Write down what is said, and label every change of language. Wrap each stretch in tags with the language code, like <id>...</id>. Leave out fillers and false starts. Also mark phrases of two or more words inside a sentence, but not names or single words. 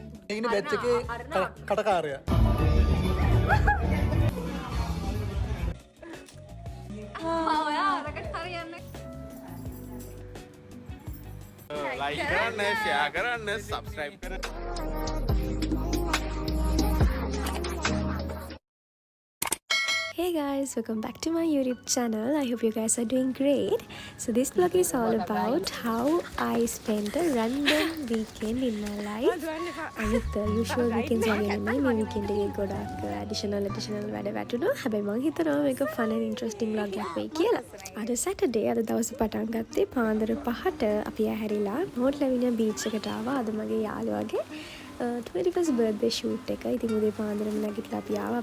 <si>ඉන්නේ බැච් එකේ කටකාරයා. ඔයා අරකට හරියන්නේ. ලයික් කරන්න, ෂෙයා කරන්න, සබ්ස්ක්‍රයිබ් කරන්න.</si> <en>Hey guys, welcome back to my YouTube channel. I hope you guys are doing great. So this vlog is all about how I spent a random weekend in my life. With the usual weekends</en> <si>වගේ නෙමෙයි මේ weekend එකේ ගොඩක් additional වැඩ වැටුණා. හැබැයි මම හිතනවා මේක</si> <en>fun and interesting vlog</en> <si>එකක් වෙයි කියලා. අද Saturday අද දවසේ පටන් ගත්තේ පාන්දර 5ට අපි ඇහැරිලා Mount Lavinia beach එකට ආවා. අද මගේ යාළුවාගේ</si> <en>21st birthday shoot</en> <si>එක. ඉතින් උදේ පාන්දරම නැගිටලා අපි ආවා.</si>